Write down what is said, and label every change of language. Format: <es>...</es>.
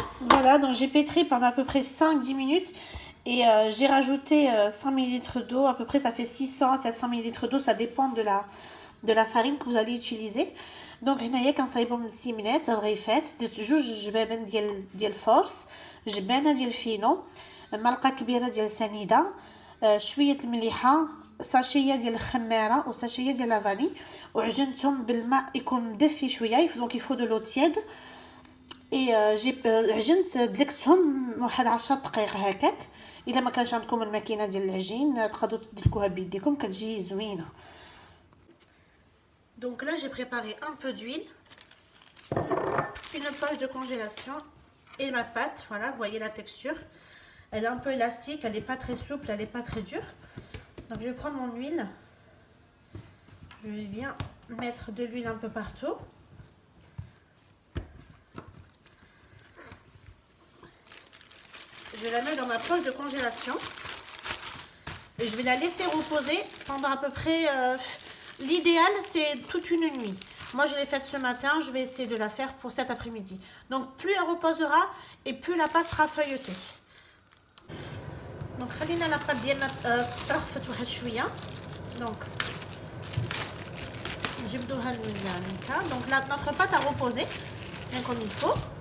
<fr>Voilà, donc j'ai pétri pendant à peu près 5-10 minutes. Et j'ai rajouté 100 ml d'eau, à peu près ça fait 600-700 ml d'eau, ça dépend de la farine que vous allez utiliser.</fr> <ar>Donc هنايا كنصايبهم 6 منات الغيفات، درت جوج جبابن ديال الفورس، جبانه ديال فينو، معلقه كبيره ديال سنيده، شويه المليحه، ساشيه ديال الخماره وساشيه ديال لافاني، وعجنتهم بالماء يكون مدفي شويه،</ar> <fr>دونك يفو دو لو تياد.</fr> <ar>اي عجنت دلكتهم واحد 10 دقائق هكاك. الا ما كانش عندكم الماكينه ديال العجين تقدروا تدلكوها بيديكم، كتجي زوينه.</ar> <fr>Donc là j'ai préparé un peu d'huile, une poche de congélation et ma pâte. Voilà, vous voyez la texture, elle est un peu élastique, elle n'est pas très souple, elle n'est pas très dure. Donc je vais prendre mon huile, je vais bien mettre de l'huile un peu partout. Je la mets dans ma poche de congélation et je vais la laisser reposer pendant à peu près... l'idéal c'est toute une nuit. Moi je l'ai faite ce matin, je vais essayer de la faire pour cet après-midi. Donc plus elle reposera et plus la pâte sera feuilletée.</fr> <ar>Donc خلينا la pâte ديالنا ترخفت واحد شويه. Donc نجبدوها لهكا.</ar> <fr>Donc notre pâte a reposé bien comme il faut.</fr>